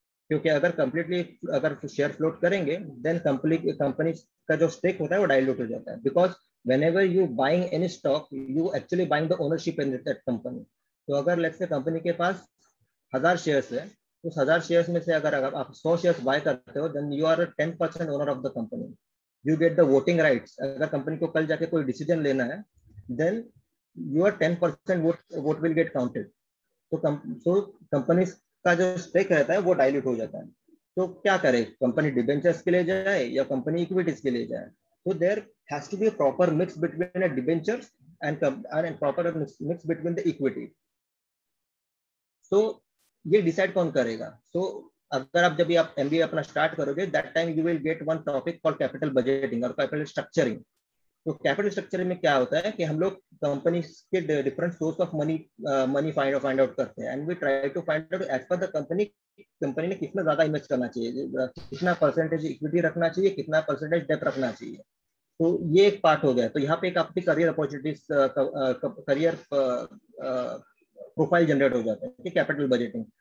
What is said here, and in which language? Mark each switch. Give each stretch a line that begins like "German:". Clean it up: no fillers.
Hindi: क्योंकि अगर share float करेंगे देन कंपनी का जो स्टेक होता है वो डाइल्यूट हो जाता है
English: because whenever you buying any stock you actually buying the ownership in that company
Hindi: तो अगर लेट्स से कंपनी के पास 1000 शेयर्स है उस 1000 शेयर्स में से अगर आप 100 शेयर्स बाय करते हो
English: then you are 10% owner of the company you get the voting rights
Hindi: अगर कंपनी को कल जाके कोई डिसीजन लेना है then
English: your 10% vote will get counted
Hindi: तो कंपनी का जो स्टेक रहता है वो डाइल्यूट हो जाता है तो क्या करे कंपनी डिबेंचर्स के लिए जाए या कंपनी इक्विटीज के लिए जाए तो
English: There has to be a proper mix between a debentures and proper mix between the equity.
Hindi: So ये डिसाइड कौन करेगा?
English: So
Hindi: अगर आप जब भी आप MBA अपना स्टार्ट करोगे,
English: that time you will get one topic called capital budgeting और capital structuring.
Hindi: तो कैपिटल स्ट्रक्चरिंग में क्या होता है कि हम लोग कंपनी के different source of money find out करते हैं,
English: and we try to find out as per the company
Hindi: ने कितना ज्यादा इन्वेस्ट करना चाहिए, कितना परसेंटेज इक्विटी रखना चाहिए, कितना परसेंटेज डेट रखना चाहिए. तो ये एक पार्ट हो गया. तो यहाँ पे एक आपकी career opportunities, career profile generate हो जाता है कि कैपिटल बजटिंग.